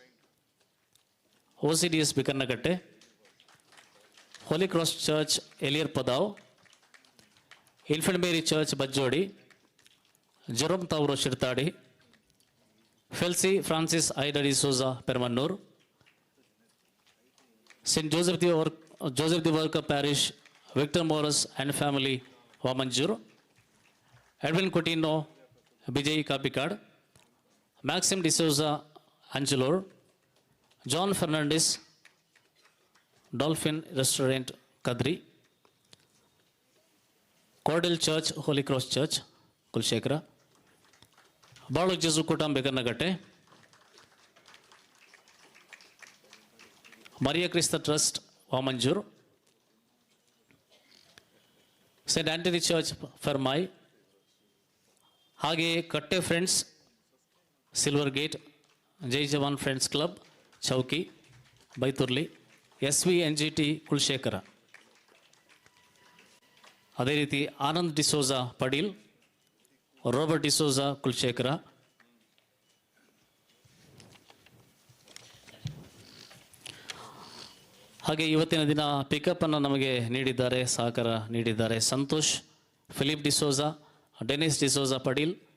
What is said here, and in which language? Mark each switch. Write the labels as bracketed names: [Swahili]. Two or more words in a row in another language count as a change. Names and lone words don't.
[Kannada] OCDS ಬಿಕನ್ನಗಟ್ಟೆ, ಹೋಲಿ ಕ್ರಾಸ್ ಚರ್ಚ್ ಎಲಿಯರ್ ಪದಾವ್, ಇನ್ಫೆಂಟ್ ಮೇರಿ ಚರ್ಚ್ ಬಜ್ಜೋಡಿ, ಜೆರೋಮ್ ತಾವೂರು ಶಿರ್ತಾಡಿ, ಫೆಲ್ಸಿ ಫ್ರಾನ್ಸಿಸ್ ಐಡಾ ಡಿಸೋಜಾ ಪೆರ್ಮನ್ನೂರ್, St. Joseph the Worker Parish, Victor Morris and family Wamanjur, Edwin Coutinho, Bijay Kapikad, Maxim D'Souza Angelor, John Fernandez, Dolphin Restaurant Kadri, Cordell Church Holy Cross Church Kulshekara, Balu Jesu Kutam Bekarnagatte, Maria Krista Trust Wamanjur, St. Anthony Church Fermai, ಹಾಗೆಯೇ ಕಟ್ಟೆ ಫ್ರೆಂಡ್ಸ್ ಸಿಲ್ವರ್ ಗೇಟ್, ಜೈ ಜವಾನ್ ಫ್ರೆಂಡ್ಸ್ ಕ್ಲಬ್ ಚೌಕಿ ಬೈತುರ್ಲಿ, SVNGT ಕುಲಶೇಖರ, ಅದೇ ರೀತಿ ಆನಂದ್ ಡಿಸೋಜಾ ಪಡೀಲ್, ರಾಬರ್ಟ್ ಡಿಸೋಜಾ ಕುಲಶೇಖರ, ಹಾಗೆ ಇವತ್ತಿನ ದಿನ ಪಿಕಪ್ಪನ್ನು ನಮಗೆ ನೀಡಿದ್ದಾರೆ, ಸಹಕಾರ ನೀಡಿದ್ದಾರೆ ಸಂತೋಷ್, ಫಿಲಿಪ್ ಡಿಸೋಜಾ, ಡೆನಿಸ್ ಡಿಸೋಜಾ ಪಡೀಲ್,